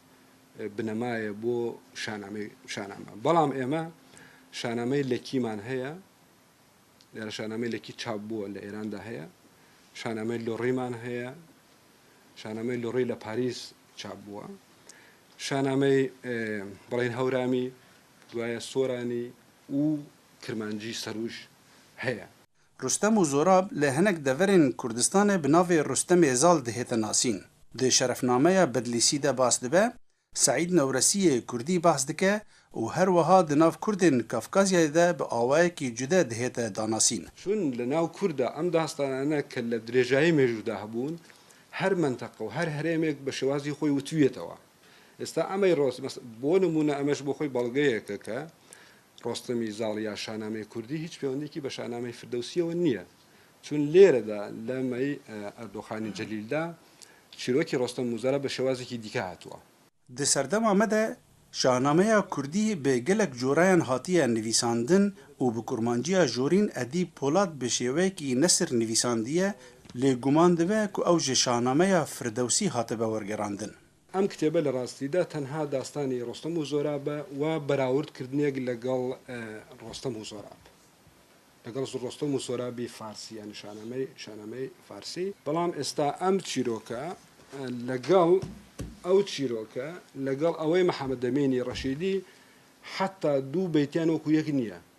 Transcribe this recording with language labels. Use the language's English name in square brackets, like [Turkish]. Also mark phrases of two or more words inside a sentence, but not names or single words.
[Central Kurdish] بنەمایە بۆ شانامە بەڵام ئێمە شانامەی لەکیمان هەیە لە شانامەی لەکی چاپ بووە لە ئێراندا هەیە شانامەی لۆڕیمان هەیە شانامەی لۆڕی لە پاریس چاپ بووە شانامەی بڵێن هەورامی دوایە سۆرانی و کرمانجی سەروش هەیە [Kurdish] Rostem û Zorab li hinek deverên Kurdistanê bi navê Rostemê Zal dihête nasîn. Di şerefnameya Bedlîsî de bas dibe, Seîd Newresîyê Kurdî bas dike û her wiha di nav Kurdên Kafkazyayê de bi awayekî cude dihête danasîn. [Central Kurdish] چون لە ناو کووردا ئەم داستانانە کە لە درێژایی مێژوودا هەبوون هەر منتەقە و هەر هەرێمێک بە شێوازی خۆی وتوێتەوە ئێستا ئەمەی بۆ نمونە ئەمەش بۆ خۆی بەڵگەیەکە کە ڕۆستەمی زاڵ یا شانامەی کوردی هیچ پەیوەندێکی بە شانامەی فردەوسیەوە نییە چون لێرەدا لەمەی ئەردۆخانی جەلیلدا چیرۆکی ڕۆستەم و زۆراب بە شێوازێکی دیکە هاتووە [Kurdish] Di serdema me de şahnameya Kurdî bi gelek corayan hatiye nivîsandin û bi kurmanciya jorîn Edîb Polat bi şêweyekî nesir nivîsandiye lê guman dibe ku ew ji şahnameya Firdewsî hatibe wergerandin. [Central Kurdish] ئەم کتێبە لە ڕاستیدا تەنها داستانی ڕۆستەم و زۆرابە و بەراوردکردنێک لەگەڵ ڕۆستەم و زۆراب لەگەڵ ڕۆستەم و زۆرابی فارسی یان شانامەی فارسی بەڵام ئێستا ئەم چیرۆکە لەگەڵ ئەو چیرۆکە لەگەڵ ئەوەی محەممەد ئەمینی ڕەشیدی حتا دوو بەیتیان وەکو یەک نییە